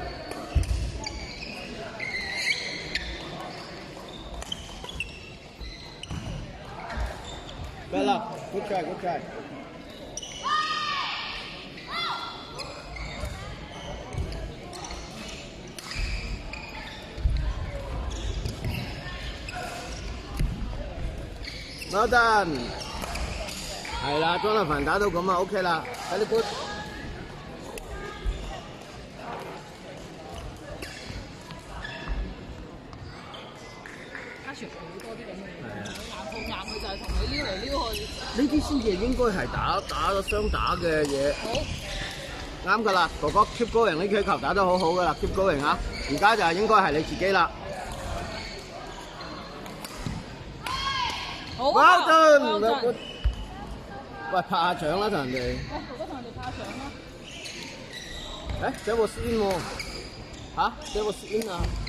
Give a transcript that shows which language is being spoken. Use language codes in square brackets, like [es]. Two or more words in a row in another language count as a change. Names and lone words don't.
[en] Bella, good try, good try. Well done. [yue] 係啦 ，Jonathan 打到咁啊 ，OK 啦 ， [en] very good。 [yue] 加全好多啲咁嘅嘢，硬碰硬佢就係同你撩嚟撩去。呢啲先至應該係打咗雙打嘅嘢。好。啱㗎啦，哥哥 [en] keep going [yue] 呢球打得好好㗎啦 ， [en] keep going [yue] 啊！而家就係應該係你自己啦。好 [en] Well done， [yue] 喂，拍下掌啦，同人哋。喂，哥哥同人哋拍掌啦。誒，這個是 in 喎。嚇？這個是 in 啊？